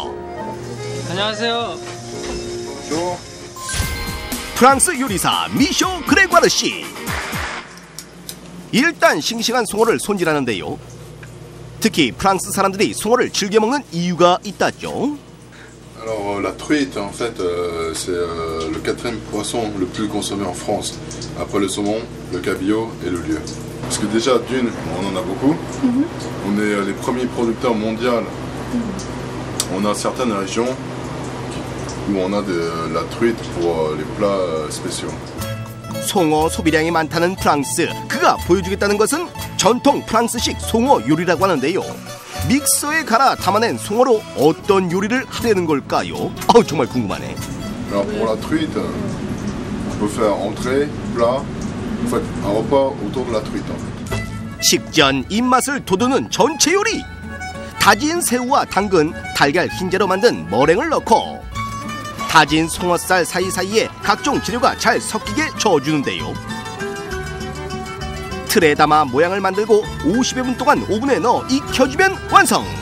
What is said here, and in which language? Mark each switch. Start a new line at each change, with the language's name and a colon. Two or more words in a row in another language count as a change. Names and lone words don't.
Korean: 안녕하세요. 프랑스 요리사 미쇼 그레과르 씨. 일단 싱싱한 송어를 손질하는데요. 특히 프랑스 사람들이 송어를 즐겨 먹는 이유가 있다죠.
French: Alors la truite en fait c'est le quatrième poisson le plus consommé en France après le saumon, le cabillaud et le lieu. Parce que déjà d'une on en a beaucoup. On est les premiers producteurs mondiaux. On a certaines régions où on a de la truite pour les plats spéciaux.
Korean: 송어 소비량이 많다는 프랑스, 그가 보여주겠다는 것은 전통 프랑스식 송어 요리라고 하는데요. 믹서에 갈아 담아낸 송어로 어떤 요리를 하려는 걸까요? 정말 궁금하네.
French: Alors pour la truite, on peut faire entrée, plat, en fait un repas autour de la truite.
Korean: 식전 입맛을 돋우는 전체 요리. 다진 새우와 당근, 달걀 흰자로 만든 머랭을 넣고 다진 송어살 사이사이에 각종 재료가 잘 섞이게 저어주는데요. 틀에 담아 모양을 만들고 50여 분 동안 오븐에 넣어 익혀주면 완성!